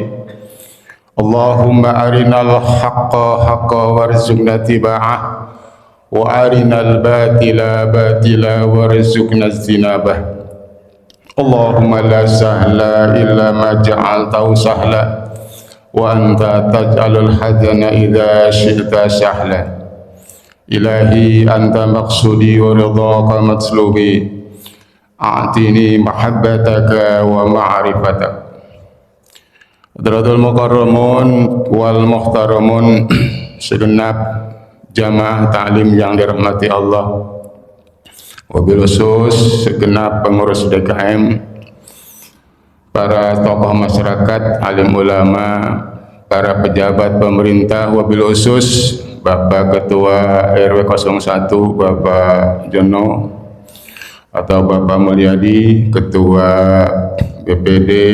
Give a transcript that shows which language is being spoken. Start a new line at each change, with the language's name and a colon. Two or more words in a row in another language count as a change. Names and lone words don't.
Arabic: اللهم أرنا الحق حقا وارزقنا اتباعه وأرنا الباطل باطلا وارزقنا اجتنابه. اللهم لا سهل إلا ما جعلته سهلا وأنت تجعل الحزن إذا شئت سهلا. إلهي أنت مقصودي ورضاك مطلوبي. أعطني محبتك ومعرفتك. حضرة المكرمون والمحترمون,
Indonesian: segenap jamaah ta'lim yang dirahmati Allah,
Arabic: وبالخصوص
Indonesian: segenap pengurus DKM, para tokoh masyarakat, alim ulama, para pejabat pemerintah,
Arabic: وبالخصوص
Indonesian: Bapak Ketua RW 01 Bapak Jono atau Bapak Mulyadi, Ketua BPD,